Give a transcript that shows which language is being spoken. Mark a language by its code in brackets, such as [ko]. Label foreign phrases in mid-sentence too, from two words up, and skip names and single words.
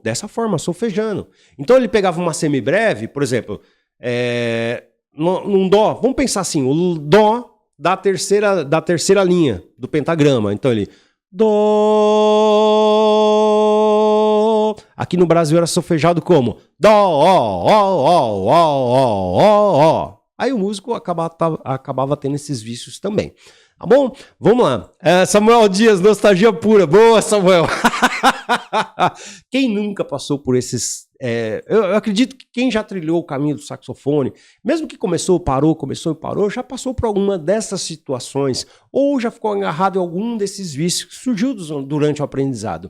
[pt] Dessa forma, solfejando. Então ele pegava uma semibreve, por exemplo, num dó, vamos pensar assim, o dó da terceira linha do pentagrama. Então ele dó. Aqui no Brasil era solfejado como dó, ó, ó, ó, ó, ó, ó. Aí o músico acabava tendo esses vícios também. Tá bom? Vamos lá. Samuel Dias, nostalgia pura. Boa, Samuel. Quem nunca passou por esses... eu acredito que quem já trilhou o caminho do saxofone, mesmo que começou e parou, já passou por alguma dessas situações ou já ficou agarrado em algum desses vícios que surgiu durante o aprendizado.